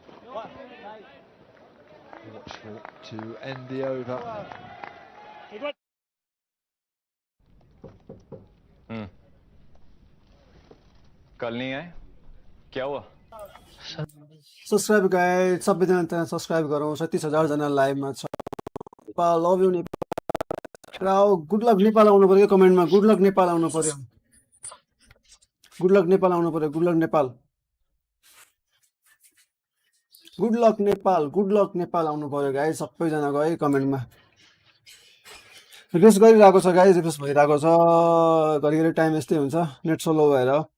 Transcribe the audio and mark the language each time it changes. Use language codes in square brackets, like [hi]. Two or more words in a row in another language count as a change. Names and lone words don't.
[en] Watchful to end the over. [hi] कल नहीं आए, क्या हुआ? [ne] सब्सक्राइब गाइड सबैजना त्यहाँ सब्सक्राइब गरौँ 37,000 जना लाइभमा छ नेपाल [en] love you Nepal good luck Nepal [ne] आउनु पर्यो कमेन्टमा [en] good luck Nepal [ne] आउनु पर्यो [en] good luck Nepal [ne] आउनु पर्यो [en] good luck Nepal good luck Nepal [ne] आउनु पर्यो गाइज सबैजनाको है कमेन्टमा रिफ्रेस गरिरहेको छ गाइज रिफ्रेस भइरहेको छ घरिघरि टाइम यस्तै हुन्छ [en] net slow [ne] भएर